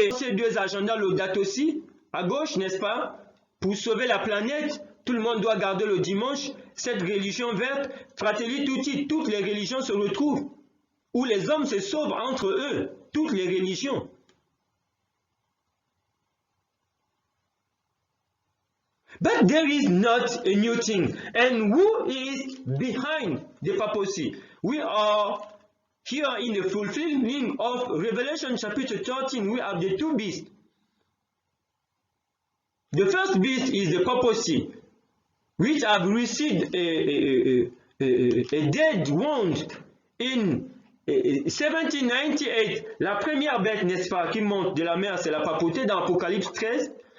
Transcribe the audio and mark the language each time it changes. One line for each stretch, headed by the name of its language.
French: Et ces deux agendas, Laudato Si, à gauche, n'est-ce pas? Pour sauver la planète, tout le monde doit garder le dimanche. Cette religion verte, Fratelli Tutti, toutes les religions se retrouvent. Où les hommes se sauvent entre eux, toutes les religions.
English: But there is not a new thing. And who is behind the papacy? We are here in the fulfilling of Revelation chapter 13. We have the two beasts. The first beast is the papacy, which have received a dead wound in 1798.
French: La première bête, n'est-ce pas, qui monte de la mer, c'est la papauté dans Apocalypse 13.